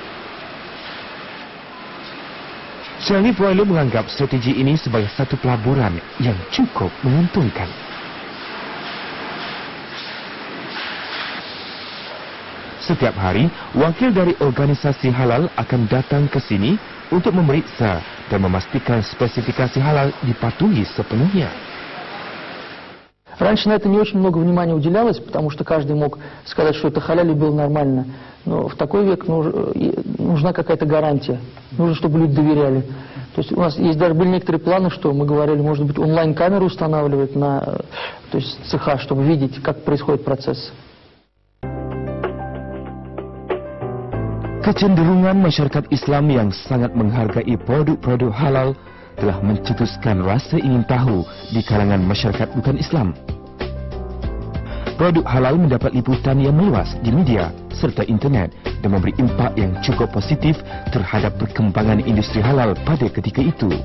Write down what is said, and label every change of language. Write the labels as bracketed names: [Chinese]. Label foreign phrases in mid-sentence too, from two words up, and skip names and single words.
[Malay] Charney Broiler menganggap strategi ini sebagai satu pelaburan yang cukup menguntungkan. Setiap hari, wakil dari organisasi halal akan datang ke sini untuk memeriksa dan memastikan spesifikasi halal dipatuhi sepenuhnya. [Russian] Раньше на это не очень много внимания уделялось, потому что каждый мог сказать, что это халяль и было нормально. Но в такой век нужна какая-то гарантия. Нужно, чтобы люди доверяли. То есть у нас есть даже были некоторые планы, что мы говорили, может быть, онлайн-камеру устанавливать на цеха, чтобы видеть, как происходит процесс. [Malay] Kecenderungan masyarakat Islam yang sangat menghargai produk-produk halal telah mencetuskan rasa ingin tahu di kalangan masyarakat bukan Islam. Produk halal mendapat liputan yang meluas di media serta internet dan memberi impak yang cukup positif terhadap perkembangan industri halal pada ketika itu.